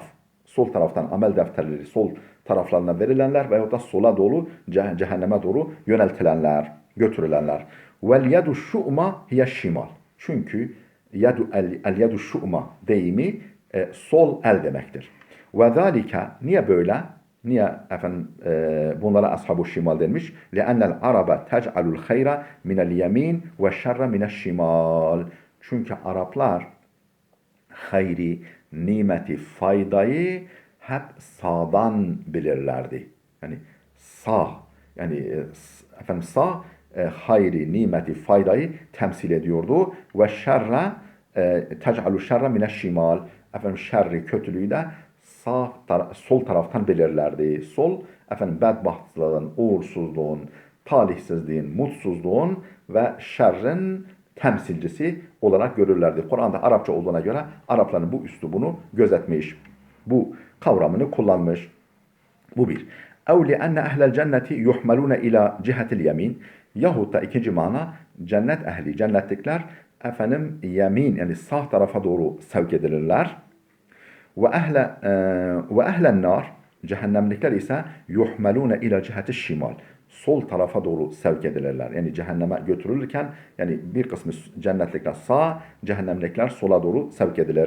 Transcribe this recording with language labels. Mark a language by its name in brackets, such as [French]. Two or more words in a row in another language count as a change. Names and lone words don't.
[Turkish] Sol taraftan amel defterleri sol taraflarına verilenler veyahut da sola doğru cehenneme doğru yöneltilenler, götürülenler. [Arabic] واليد الشؤمى هي الشمال. Çünkü اليد الشؤمى [Turkish] deyimi sol el demektir. Ve zalika, niye böyle? Niye efendim bunlara ashab-ı şimal denmiş? [Arabic] لِأَنَّ الْعَرَبَ تَجْعَلُ الْخَيْرَ مِنَ الْيَمِينِ وَالشَّرَّ مِنَ الشِّمَالِ. [Turkish] Çünkü Araplar hayri, nimeti, faydayı hep sağdan bilirlerdi. Yani sağ, yani efendim sağ hayri, nimeti, faydayı temsil ediyordu. [Arabic] والشر تجعل الشر من الشمال. [Turkish] Efendim şerri, kötülüğü de sol taraftan belirlerdi. Sol, efendim bedbahtlığın, uğursuzluğun, talihsizliğin, mutsuzluğun ve şerrin temsilcisi olarak görürlerdi. Kur'an'da Arapça olduğuna göre Arapların bu üslubunu gözetmiş. Bu kavramını kullanmış. Bu bir. [Arabic] اَوْ لِأَنَّ اَهْلَ الْجَنَّةِ يُحْمَلُونَ اِلَى جهة اليمين. [Turkish] Yahut da ikinci mana, cennet ehli, cennetlikler efendim yemin yani sağ tarafa doğru sevk edilirler. [Arabic] وأهل النار [Turkish] cehennemlikler ise [Arabic] يحملون إلى جهة الشمال. [Turkish] Sol tarafa doğru sevk edilirler. Yani cehenneme götürülürken yani bir kısmı cennetlikler sağa, cehennemlikler sola doğru sevk edilir.